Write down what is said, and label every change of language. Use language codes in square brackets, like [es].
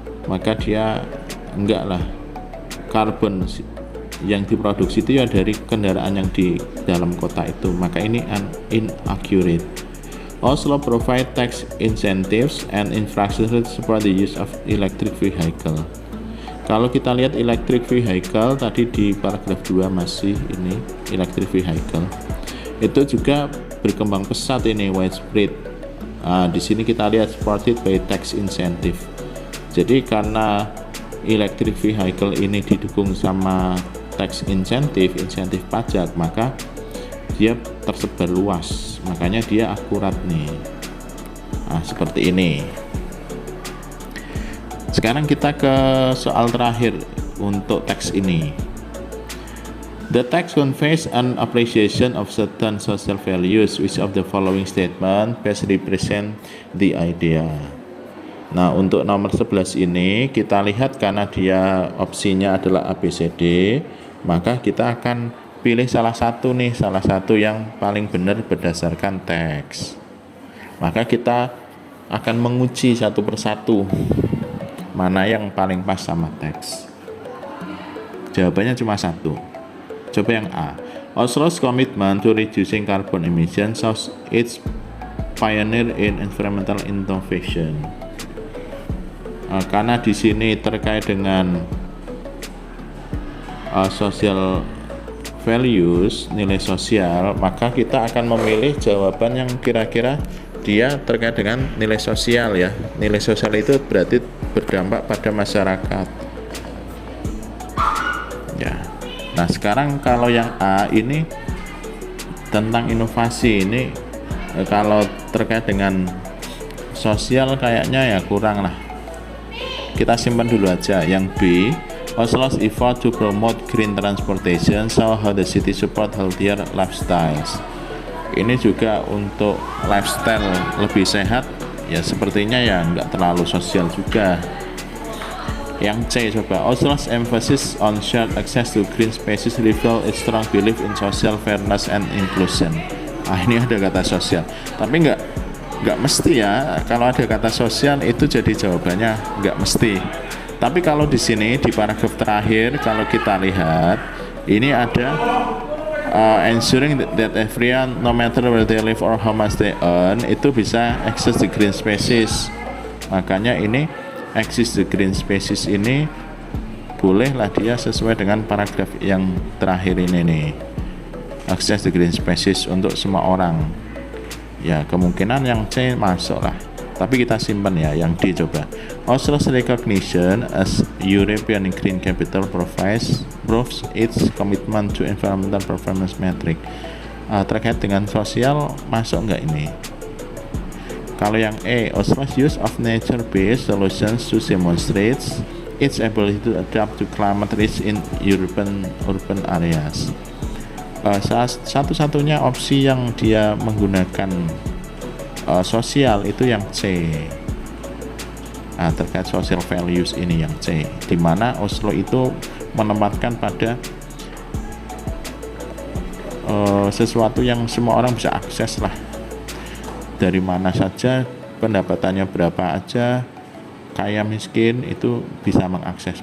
[id] Maka dia enggak lah, karbon yang diproduksi itu ya dari kendaraan yang di dalam kota itu. Maka ini [en] inaccurate. Oslo provide tax incentives and infrastructure to support the use of electric vehicle. [id] Kalau kita lihat electric vehicle tadi di paragraf 2 masih ini electric vehicle. Itu juga berkembang pesat ini, [en] widespread. [id] Di sini kita lihat [en] supported by tax incentive. [id] Jadi karena electric vehicle ini didukung sama [en] tax incentive [id] pajak, maka dia tersebar luas. Makanya dia akurat nih. Seperti ini. Sekarang kita ke soal terakhir untuk teks ini. [en] The text conveys an appreciation of certain social values. Which of the following statement best represent the idea? [id] Nah, untuk nomor 11 ini kita lihat karena dia opsinya adalah ABCD, maka kita akan pilih salah satu yang paling benar berdasarkan teks. Maka kita akan menguji satu persatu mana yang paling pas sama teks. Jawabannya cuma satu. Coba yang A. [en] Oslo's commitment to reducing carbon emissions shows its pioneer in environmental innovation. [id] Karena di sini terkait dengan [en] social values, [id] nilai sosial, maka kita akan memilih jawaban yang kira-kira dia terkait dengan nilai sosial ya. Nilai sosial itu berarti berdampak pada masyarakat. Ya. Nah, sekarang kalau yang A ini tentang inovasi ini, kalau terkait dengan sosial kayaknya ya kurang lah. Kita simpan dulu aja. Yang B, [en] Oslo's effort to promote green transportation show how the city support healthier lifestyles. [id] Ini juga untuk lifestyle lebih sehat, ya sepertinya ya nggak terlalu sosial juga. Yang C coba, [en] Oslo's emphasis on shared access to green spaces reveal its strong belief in social fairness and inclusion. [id] Ini ada kata sosial, tapi nggak mesti ya. Kalau ada kata sosial itu jadi jawabannya nggak mesti. Tapi kalau di sini di paragraf terakhir kalau kita lihat ini ada [en] ensuring that everyone no matter where they live or how much they earn [id] itu bisa [en] access the green spaces. [id] Makanya ini [en] access the green spaces [id] ini bolehlah dia sesuai dengan paragraf yang terakhir ini nih. [en] Access the green spaces [id] untuk semua orang. Ya kemungkinan yang C masuk lah. Tapi kita simpan ya yang D coba. [en] Oslo's recognition as European Green Capital proves its commitment to environmental performance metric. [id] Terkait dengan sosial masuk nggak ini? Kalau yang E, [en] Oslo's use of nature-based solutions to demonstrate its ability to adapt to climate risk in urban areas. [id] Satu-satunya opsi yang dia menggunakan sosial itu yang C. Terkait [en] social values [id] ini yang C, di mana Oslo itu menempatkan pada sesuatu yang semua orang bisa akses lah, dari mana saja, pendapatannya berapa aja, kaya miskin itu bisa mengakses.